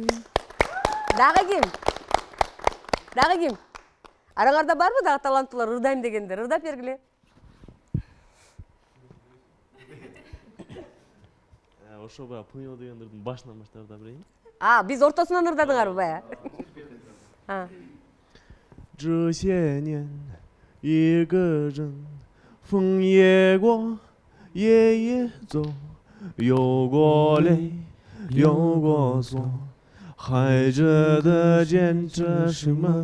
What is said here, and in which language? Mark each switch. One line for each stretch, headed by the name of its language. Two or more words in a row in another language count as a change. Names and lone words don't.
Kyrgyz: Дагы ким? Араңарда барбы дагы таланттуулар ырдайм дегендер? Ырдап бергиле. Ошо бая пыңйо дегендердин башынан баштап ырдап берейин. Биз ортосунан ырдадыңарбы бая?
Chinese: 这些年，一个人，风也过，夜也走，有过泪，有过错，还觉得坚持什么？